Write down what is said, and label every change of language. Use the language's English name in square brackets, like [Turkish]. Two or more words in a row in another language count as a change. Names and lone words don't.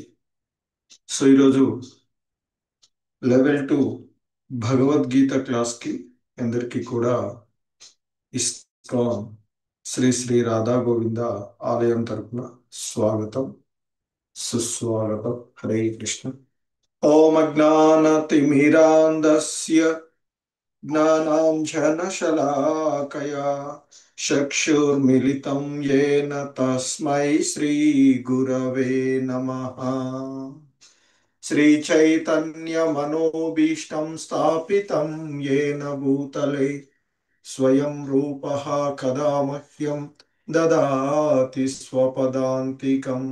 [Telugu] సో ఈరోజు లెవెల్ 2 భగవద్గీత క్లాస్కి అందరికీ కూడా ఇస్కాన్ శ్రీ శ్రీ రాధా గోవింద ఆలయం తరపున స్వాగతం, సుస్వాగతం. [Sanskrit] हरे कृष्ण। ॐ अज्ञानतिमिरान्धस्य ज्ञानाञ्जनशलाकया चक्षुर्मिलितं येन तस्मै श्री गुरवे नमः. श्रीचैतन्यमनोभीष्टं स्थापितं येन भूतले स्वयं रूपः कदा मह्यं ददाति स्वपदान्तिकम्।